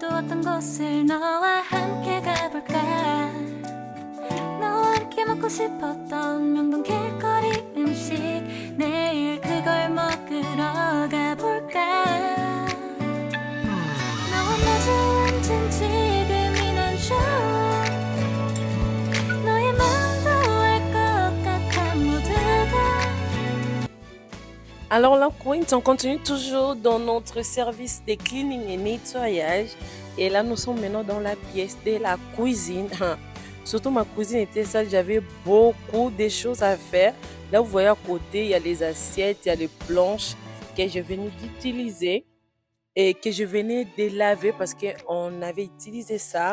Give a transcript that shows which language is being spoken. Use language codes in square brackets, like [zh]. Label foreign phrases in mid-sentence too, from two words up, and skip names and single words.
[ko] 어떤 곳을 너와 함께 가볼까 너와 함께 먹고 싶었던 명동 길거리 음식 내일 그걸 먹으러 가볼까 너와 마주 앉은 지금이 난 좋아 너의 마음도 알 것 같아 모두 다 [fr] Alors là, Queens, on continue toujours dans notre service de cleaning et nettoyage. Et là, nous sommes maintenant dans la pièce de la cuisine. Surtout ma cuisine était sale, j'avais beaucoup de choses à faire. Là, vous voyez à côté, il y a les assiettes, il y a les planches que je venais d'utiliser et que je venais de laver parce qu'on avait utilisé ça.